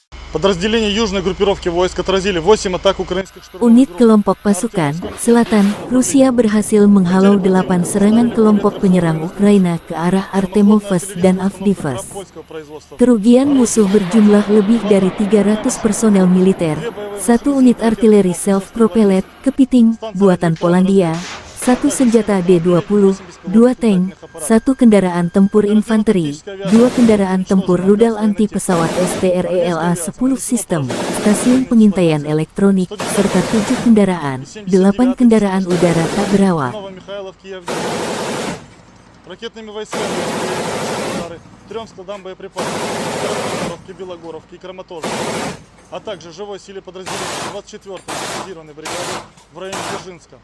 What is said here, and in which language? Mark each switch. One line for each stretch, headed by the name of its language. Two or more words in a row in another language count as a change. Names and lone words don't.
Russian: Подразделения южной группировки войск отразили 8 атак украинских штурмовых
Indonesian: Unit
Russian: групп.
Indonesian: kelompok pasukan selatan Rusia berhasil menghalau 8 serangan kelompok penyerang Ukraina ke arah Artemovsk dan Avdiivka.
Russian: Польского производства.
Indonesian: Kerugian musuh berjumlah lebih dari 300 personel militer, 1 unit artileri self-propelled, kepiting, buatan Polandia, 1 senjata D-20, 2 tank, 1 kendaraan tempur infanteri, 2 kendaraan tempur rudal anti-pesawat STRELA-10 sistem, stasiun pengintaian elektronik, serta 7 kendaraan, 8 kendaraan udara tak berawak.
Russian: Новомихайловки и Авдеевки. Ракетными войсками нанесены удары 3 складам боеприпасов в Белогоровке и Краматорске, а также живой силе подразделения 24-й механизированной бригады в районе Дзержинска.